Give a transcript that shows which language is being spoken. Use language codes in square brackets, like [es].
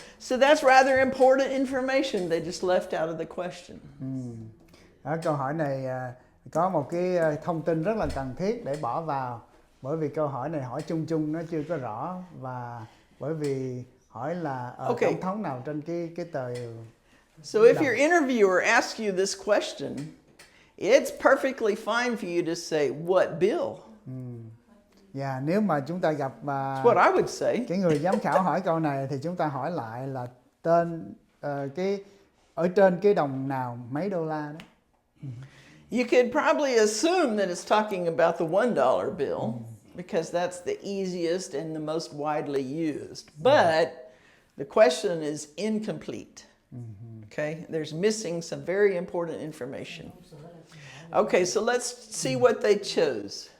[en] So that's rather important information they just left out of the question. [vi] Ở câu hỏi này có một cái thông tin rất là cần thiết để bỏ vào, bởi vì câu hỏi này hỏi chung chung nó chưa có rõ, và bởi vì hỏi là [en] Okay. [vi] tổng thống nào trên cái tờ. [en] So if your interviewer asks you this question, it's perfectly fine for you to say, what bill? [vi] Và nếu mà chúng ta gặp [en] That's what I would say. [vi] cái người giám khảo hỏi câu này thì chúng ta hỏi lại là tên cái ở trên cái đồng nào mấy đô la đó. [en] You could probably assume that it's talking about the $1 bill. because that's the easiest and the most widely used. But the question is incomplete. Okay, there's missing some very important information. Okay, so let's see what they chose.